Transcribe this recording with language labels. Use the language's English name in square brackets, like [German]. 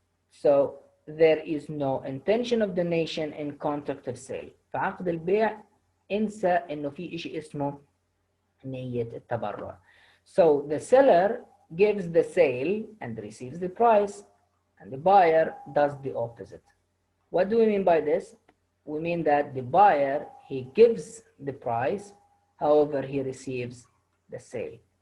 [English] So there is no intention of donation in contract of sale. [Arabic] في عقد البيع انسى انه في شيء اسمه نية التبرع. [English] So the seller gives the sale and receives the price, and the buyer does the opposite. What do we mean by this? We mean that the buyer, he gives the price, however he receives the sale.